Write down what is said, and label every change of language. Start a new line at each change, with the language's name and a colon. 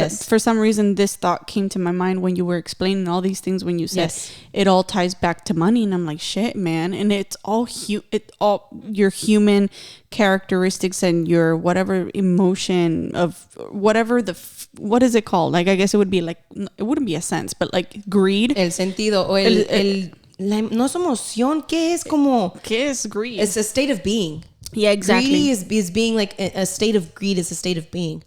English: For some reason, this thought came to my mind when you were explaining all these things, when you said it all ties back to money. And I'm like, shit, man. And it's all your human characteristics and your whatever emotion of whatever what is it called? Like, I guess it would be like, it wouldn't be a sense, but like greed.
Spanish: El sentido o no es emoción. ¿Qué es
English: greed? It's a state of being. Yeah, exactly. Greedy is being like a state of greed is a state of being.